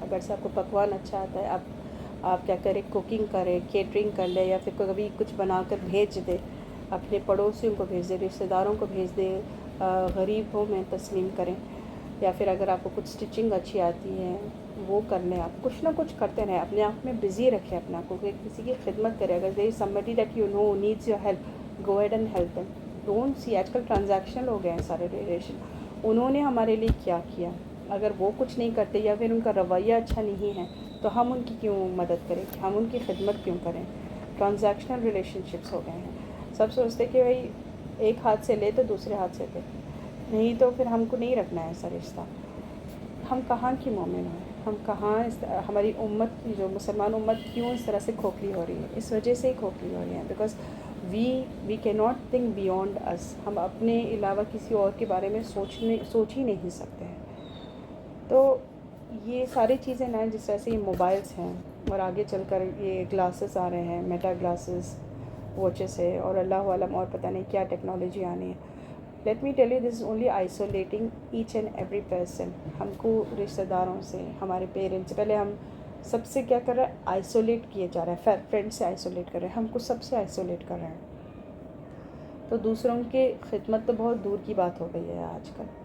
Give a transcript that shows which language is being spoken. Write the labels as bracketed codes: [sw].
[ur] اگر سے آپ کو پکوان اچھا آتا ہے, آپ کیا کریں, کوکنگ کریں, کیٹرنگ کر لیں, یا پھر کبھی کچھ بنا کر بھیج دیں, اپنے پڑوسیوں کو بھیج دیں, رشتہ داروں کو بھیج دیں, غریبوں میں تسلیم کریں. یا پھر اگر آپ کو کچھ اسٹچنگ اچھی آتی ہے وہ کر لیں, آپ کچھ نہ کچھ کرتے رہیں, اپنے آپ میں بزی رکھیں اپنے آپ کو, کہ کسی کی خدمت کریں. اگر [en] There is somebody that you know needs your help, go ahead and help them. Don't see, [ur] آج کل ٹرانزیکشنل ہو گئے ہیں سارے ریلیشن, انہوں نے ہمارے لیے کیا کیا, اگر وہ کچھ نہیں کرتے یا پھر ان کا رویہ اچھا نہیں ہے تو ہم ان کی کیوں مدد کریں, ہم ان کی خدمت کیوں کریں. ٹرانزیکشنل ریلیشن شپس ہو گئے ہیں. سب سوچتے کہ بھائی ایک ہاتھ سے لے تو دوسرے ہاتھ سے دے, نہیں تو پھر ہم کو نہیں رکھنا ہے ایسا رشتہ. ہم کہاں کی مومن ہیں, ہم کہاں, ہماری امت جو مسلمان امت کیوں اس طرح سے کھوکھلی ہو رہی ہے؟ اس وجہ سے ہی کھوکھلی ہو رہی ہے, [en] Because we can not think beyond us. [ur] ہم اپنے علاوہ کسی اور کے بارے میں سوچ ہی نہیں سکتے ہیں. تو یہ ساری چیزیں نا, جس طرح سے یہ موبائلس ہیں اور آگے چل کر یہ گلاسز آ رہے ہیں, میٹا گلاسز, واچز ہے, اور اللہ عالم اور پتہ نہیں کیا ٹیکنالوجی آنی ہے. [en] Let me tell you, this is only isolating each and every person. [ur] ہم کو رشتہ داروں سے, ہمارے پیرنٹس, پہلے ہم سب سے کیا کر رہے ہیں, آئسولیٹ کیے جا رہے ہیں, فرینڈ سے آئسولیٹ کر رہے ہیں, ہم کو سب سے آئسولیٹ کر رہے ہیں. تو دوسروں کی خدمت تو بہت دور کی بات ہو گئی ہے آج کل.